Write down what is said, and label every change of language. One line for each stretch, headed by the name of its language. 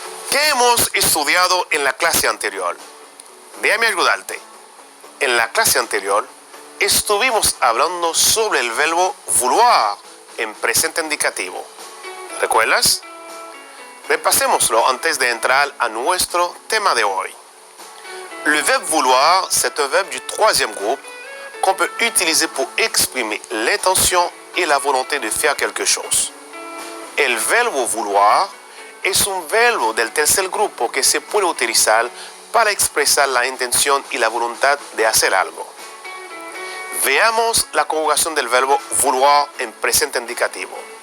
Spanish: ¿Qué hemos estudiado en la clase anterior? Déjame ayudarte. En la clase anterior estuvimos hablando sobre el verbo vouloir en presente indicativo. ¿Recuerdas? Repasémoslo antes de entrar a nuestro tema de hoy.
French: Le verbe vouloir, c'est un verbe du troisième groupe qu'on peut utiliser pour exprimer l'intention et la volonté de faire quelque chose.
Spanish: El verbo vouloir es un verbo del tercer grupo que se puede utilizar para expresar la intención y la voluntad de hacer algo. Veamos la conjugación del verbo vouloir en presente indicativo.